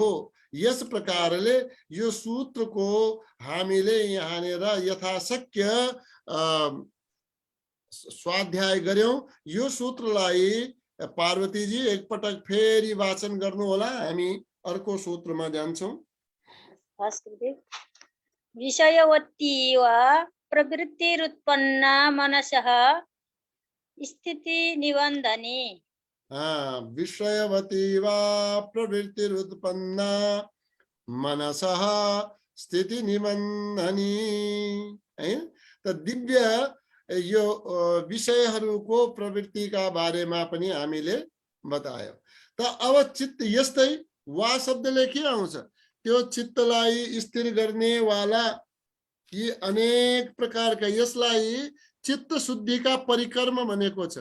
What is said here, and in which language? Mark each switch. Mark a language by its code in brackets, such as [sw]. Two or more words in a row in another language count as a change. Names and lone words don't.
[ne] यस प्रकारले यो सूत्रको हामीले यहाँनेर यथाशक्य स्वाध्याय गर्यौं। यो सूत्रलाई पार्वती जी एकपटक फेरि वाचन गर्नु होला, हामी अर्को सूत्रमा जान्छौं। [sa] विषयवती वा प्रवृत्तिरुत्पन्ना मनसः स्थिति निबन्धने। विषयवती वा प्रवृत्तिरुत्पन्ना मनसः स्थिति निबन्धनी है। [ne] त दिव्य यो विषयहरूको प्रवृत्तिका बारेमा पनि हामीले बतायो। त अब चित्त यस्तै वा शब्दले के आउँछ, त्यो चित्तलाई स्थिर गर्ने वाला यी अनेक प्रकारका, यसलाई चित्त शुद्धिका परिक्रम भनेको छ।